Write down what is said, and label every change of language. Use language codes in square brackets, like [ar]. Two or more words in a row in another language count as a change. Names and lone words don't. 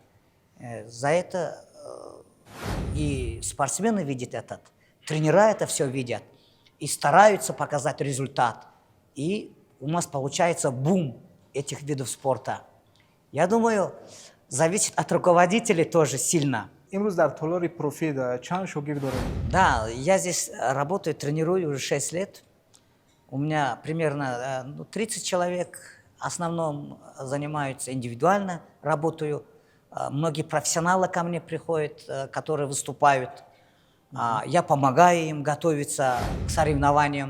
[ru] За это и спортсмены видят это, тренера это все видят и стараются показать результат. И у нас получается бум этих видов спорта. Я думаю, зависит от руководителей тоже сильно. [tg] имрӯз дар толори профид чанд шогирд доред? [ru] Да, я здесь работаю, тренирую уже 6 лет. У меня примерно 30 человек. В основном занимаются индивидуально, работаю. Многие профессионалы ко мне приходят, которые выступают. Я помогаю им готовиться к соревнованиям.